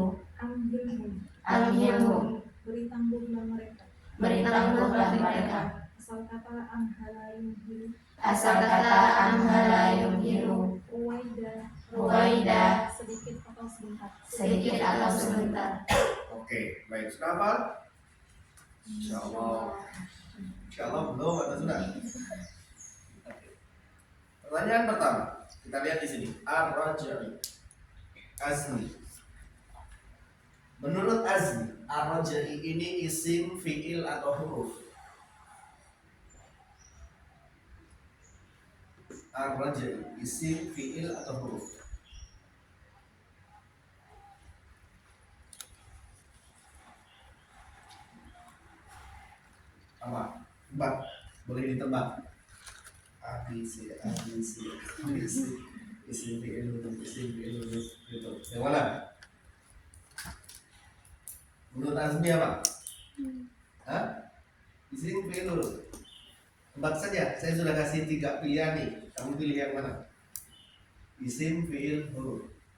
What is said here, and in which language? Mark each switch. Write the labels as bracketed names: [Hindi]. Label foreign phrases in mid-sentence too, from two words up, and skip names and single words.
[Indonesian] amhilhum, Amhilhum. beri tangguhlah mereka. Beri tangguhlah mereka. Asal kata [Arabic] أمهل يمهل, [Indonesian] Asal kata [Arabic] أمهل يمهل. [Indonesian] ruwaida, Ruwaida. sedikit atau sebentar. Sedikit atau sebentar. Oke, baik. Sudah hafal? Insyaallah. Insyaallah belum atau sudah? Oke. Pertanyaan pertama, kita lihat di sini. Ar-raj'i. Azni. Menurut Azni, ar-raj'i ini isim, fiil atau huruf? Ar-raj'i, isim, fiil atau huruf? Apa? Tebak. Boleh ditebak. A, B, C, A, B, C, A, B, C. Isim, fiil, huruf, isim, fiil, huruf, gitu. Yang mana? Menurut Azmi apa? Hah? Isim, fiil, huruf. Tebak saja. Saya sudah kasih 3 pilihan nih. Kamu pilih yang mana? Isim, fiil, huruf.